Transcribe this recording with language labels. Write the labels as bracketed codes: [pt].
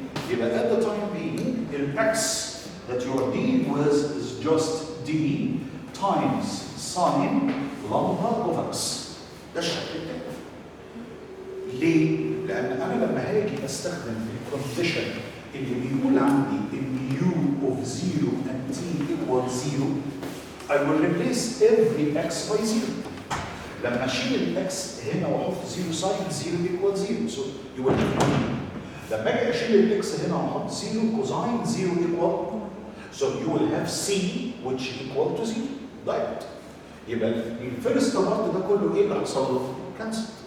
[ar] يبقى [en] at the time being the x that you are dealing with is just d times sin lambda of x. [ar] ده الشكل التاني. ليه؟ لأن أنا لما هاجي أستخدم الكونديشن اللي بيقول عندي إن [en] u of 0 and t equal 0, I will replace every x by 0. [ar] لما أشيل الإكس هنا وأحط 0 ساين 0 equal 0, [en] so you will have 1. [ar] لما أجي أشيل الإكس هنا وأحط 0 cosine 0 equal, [en] so you will have c which equal to 0 direct. [ar] يبقى الفيرست بارت ده كله ايه اللي هيحصل له؟ كانسل.